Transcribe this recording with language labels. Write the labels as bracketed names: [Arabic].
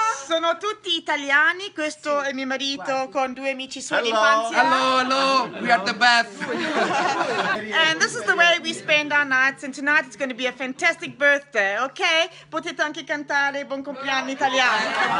[Italian] Sono tutti italiani, questo è mio marito con 2 amici sua d'infanzia. [English] Hello, we are the best. And this is the way we spend our nights, and tonight it's going to be a fantastic birthday, ok? [Italian] Potete anche cantare Buon compleanno italiano.